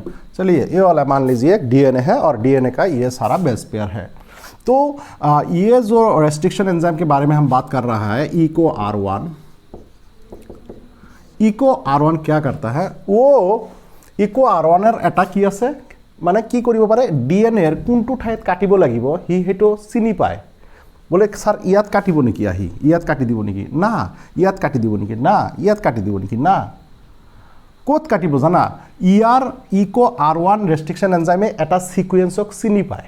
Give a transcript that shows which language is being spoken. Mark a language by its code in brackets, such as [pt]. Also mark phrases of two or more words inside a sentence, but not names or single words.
[hi] चलिए ये वाला मान लीजिए एक डीएनए है और डीएनए का ये सारा [en] base pair [hi] है। तो ये जो [en] restriction enzyme [hi] के बारे में हम बात कर रहा है इको R1 क्या करता है, वो इको R1 एटा की [as] আছে মানে কি কৰিব পাৰে ডিএনএৰ কোনটো ঠাইত কাটিব লাগিব হি হেটো চিনি পায়। বোলে স্যার ইয়াত কাটিব নেকি, আহি ইয়াত কাটি দিব নেকি, না ইয়াত কাটি দিব নেকি, না ইয়াত কাটি দিব নেকি, না ক'ত কাটিব জানা, ইয়াৰ ইকো R1 [en] restriction enzyme [as] এটা সিকুৱেন্সক চিনি পায়।